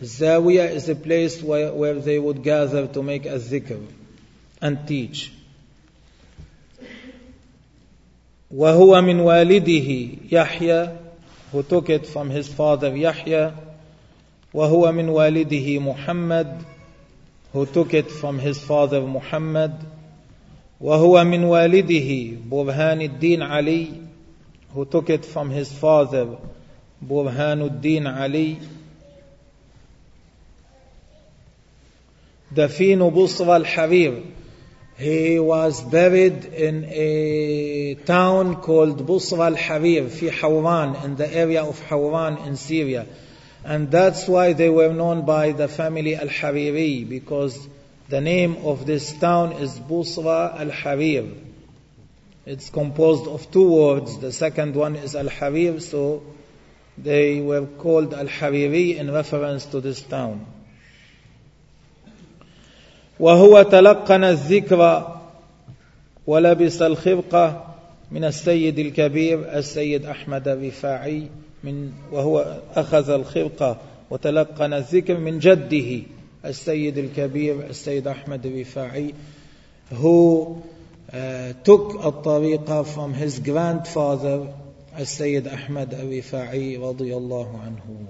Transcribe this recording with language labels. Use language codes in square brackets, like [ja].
[en] Zawiya is a place where they would gather to make a zikr and teach. [ar] وهو من والده يحيى. [en] Who took it from his father يحيى. [ar] وهو من والده محمد. [en] Who took it from his father محمد. [ar] وهو من والده برهان الدين علي. [en] Who took it from his father برهان الدين علي. [ar] دفين بصرى الحرير. [en] He was buried in a town called بصرى الحرير في حوران, in the area of حوران in Syria. And that's why they were known by the family Al-Hariri, because the name of this town is Busra Al-Harir. It's composed of two words. The second one is Al-Harir, so They were called Al-Hariri in reference to this town. [ar] وهو تلقن الذكر ولبس الخرقة من السيد الكبير السيد أحمد الرفاعي من وهو أخذ الخرقة وتلقن الذكر من جده السيد الكبير السيد أحمد الرفاعي [en] who took الطريقة from his grandfather [ar] السيد أحمد الرفاعي رضي الله عنه.